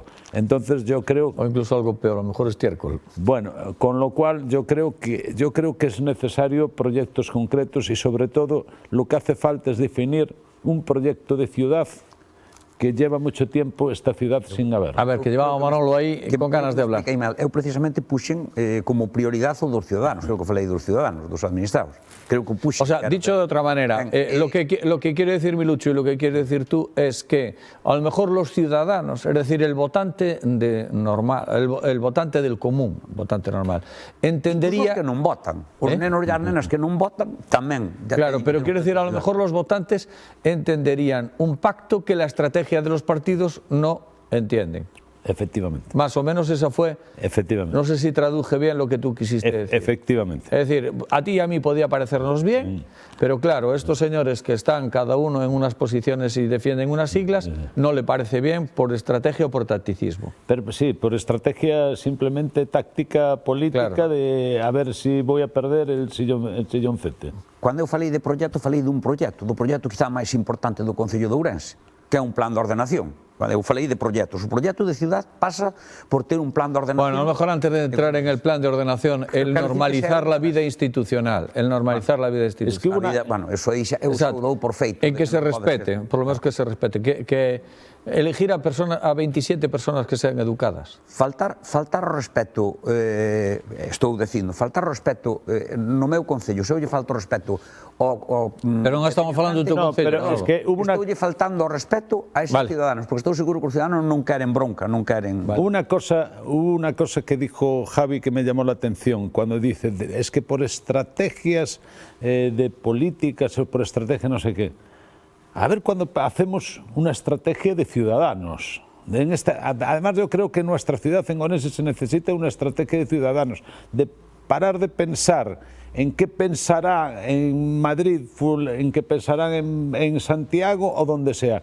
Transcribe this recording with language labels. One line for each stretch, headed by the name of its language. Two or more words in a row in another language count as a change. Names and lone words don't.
Spanish: Entonces yo creo... O incluso algo peor, a lo mejor estiércol. Bueno, con lo cual yo creo que es necesario proyectos concretos y sobre todo lo que hace falta es definir un proyecto de ciudad que lleva mucho tiempo esta ciudad sin haber. A ver, que llevaba Manolo aí con ganas de hablar.
Galician: Eu precisamente puxen como prioridade o dos ciudadanos, creo que falei dos ciudadanos, dos administrados. Creo que puxen...
Spanish: O sea, dicho de otra manera, lo que quiere decir Milucho y lo que quiere decir tú es que a lo mejor los ciudadanos, es decir, el votante normal, el votante del común, votante normal, entendería...
Galician: Incluso que non votan, os nenos e as nenas que non votan tamén.
Spanish: Claro, pero quiero decir, a lo mejor los votantes entenderían un pacto que la estrategia de los partidos no entienden. Efectivamente. Más o menos esa fue... Efectivamente. No sé si traduje bien lo que tú quisiste decir. Efectivamente. Es decir, a ti y a mí podía parecernos bien, pero claro, estos señores que están cada uno en unas posiciones y defienden unas siglas, no le parece bien por estrategia o por tacticismo. Pero sí, por estrategia simplemente táctica política, claro, de a ver si voy a perder el silloncete.
Galician: Cando eu falei de proxecto, falei do proxecto quizá máis importante do Concello de Ourense, que é un plan de ordenación. Eu falei de proxectos. O proxecto de ciudad pasa por ter un plan de ordenación.
Spanish: Bueno, a lo mejor antes de entrar en el plan de ordenación, el normalizar la vida institucional. El normalizar la vida institucional. Es que bueno,
Galician: eso aí xa eu dou por feito.
Spanish: En que se respete, por lo menos que se respete. Que elegir a 27 personas que sean educadas.
Galician: Faltar o respeto, estou dicindo, faltar o respeto no meu concello, se eu lle falto o respeto pero non estamos falando do teu concello. Es que estoulle faltando o respeto a esos ciudadanos, porque estou seguro que os ciudadanos non queren bronca, non queren...
Spanish: Una cosa que dijo Javi que me llamó la atención, cuando dice, es que por estrategias de políticas o por estrategia no sé qué. A ver cuando hacemos una estrategia de ciudadanos. Además yo creo que en nuestra ciudad, en Ourense, se necesita una estrategia de ciudadanos, de parar de pensar en qué pensará en Madrid, en qué pensarán en Santiago o donde sea.